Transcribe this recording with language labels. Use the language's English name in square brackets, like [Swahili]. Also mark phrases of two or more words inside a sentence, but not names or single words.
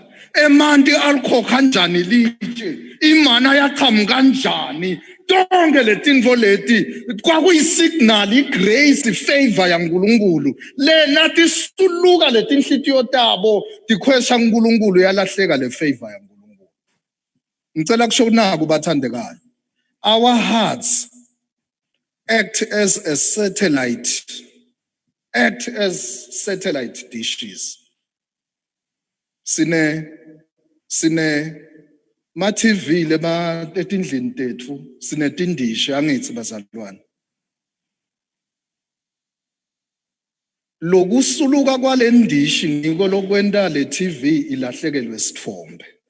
[Swati] Emanti alikhokha kanjani litshe. Imana yaqhamuka kanjani. Tonke letinto leti kwakuyisignal igrace ifavor yaNkulunkulu le nathi suluka letinhlitiyo tabo dikhwesha uNkulunkulu yalahleka le favor yaNkulunkulu. Ngicela kusho naku bathandekayo. [English] Our hearts act as satellite dishes. [Swati] Sine ma TV lema etindlini tethu sinetindishe angithi bazalwane. Lokusuluka kwalendishi ngiko lokwenta le TV ilahlekelwe sithombe.